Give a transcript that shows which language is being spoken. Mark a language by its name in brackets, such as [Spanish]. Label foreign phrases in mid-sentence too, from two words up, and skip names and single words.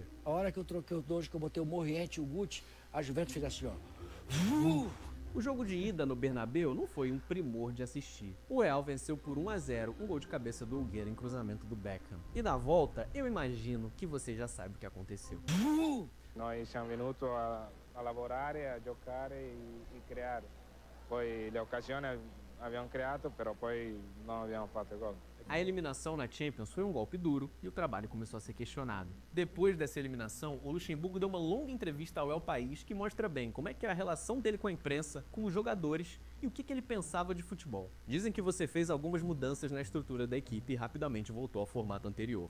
[Portuguese] A hora que eu troquei os dois, que eu botei o Moriente e o Guti, a Juventus fez assim, ó. O jogo de ida no Bernabéu não foi um primor de assistir. O Real venceu por 1-0, um gol de cabeça do Huguera em cruzamento do Beckham. E na volta, eu imagino que você já sabe o que aconteceu. [Italian] Noi siamo venuti a lavorare, a giocare e creare. Poi le occasioni abbiamo creato, però poi non abbiamo fatto gol. [Portuguese] A eliminação na Champions foi um golpe duro e o trabalho começou a ser questionado. Depois dessa eliminação, o Luxemburgo deu uma longa entrevista ao El País que mostra bem como é que é a relação dele com a imprensa, com os jogadores e o que ele pensava de futebol. Dizem que você fez algumas mudanças na estrutura da equipe e rapidamente voltou ao formato anterior.